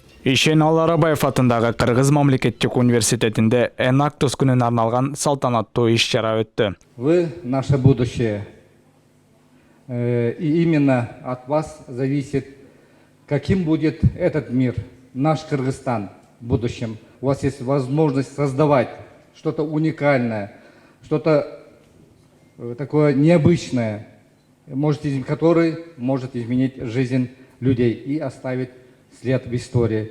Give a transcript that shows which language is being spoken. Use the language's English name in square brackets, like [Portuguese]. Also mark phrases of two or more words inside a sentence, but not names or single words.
[Kyrgyz] Ишеналы Арабаев атындагы Кыргыз мамлекеттик университетинде Энактус күнүнө арналган салтанаттуу иш-чара өттү. [Russian] Вы наше будущее. И именно от вас зависит, каким будет этот мир, наш Кыргызстан в будущем. У вас есть возможность создавать что-то уникальное, что-то такое необычное, который может изменить жизнь людей и оставить след в истории.